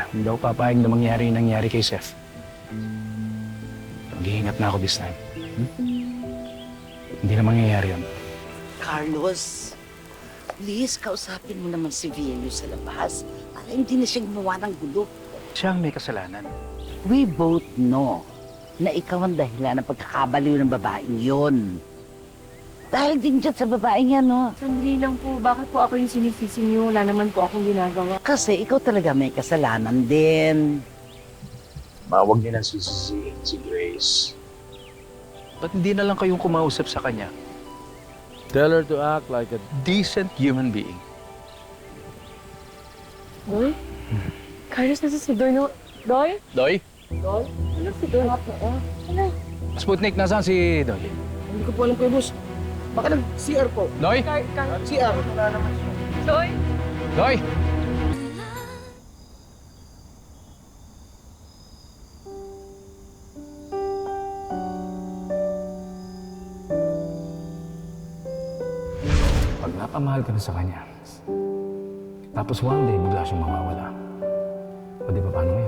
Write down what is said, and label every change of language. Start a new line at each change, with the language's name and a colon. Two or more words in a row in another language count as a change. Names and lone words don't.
Filipino: Hindi ako papayag na mangyari yung nangyari kay Seth. Mag-iingat na ako
English: this time.
Filipino: Hindi na mangyayari yun. Carlos, please, kausapin mo naman si Vielio sa labas para hindi na siya gumawa ng gulo. Siya ang may kasalanan.
English: We both know
Filipino: na ikaw ang dahilan ng pagkakabaliw ng babaeng yun. Dahil din dyan sa babaeng yan, no? Sandali lang po, bakit po ako yung sinisisi niyo? Wala naman po akong ginagawa. Kasi ikaw talaga may kasalanan din. Huwag niyo nang sisisihin si Grace. Ba't hindi na lang kayong kumausap sa kanya?
English: Tell her to act like a decent human being.
Filipino: Doy? Carlos, nasa si Doy, no? Doy? Doy? Doy? Ano si Doy? Ano? Sputnik, nasaan si Doy? Hindi ko po alam kayo, boss. Baka nag-CR po. Doy? CR. Doy? Doy! Pag napamahal ka na sa kanya, tapos
English: one day
Filipino: bigla siyang mawawala, o di ba paano ngayon?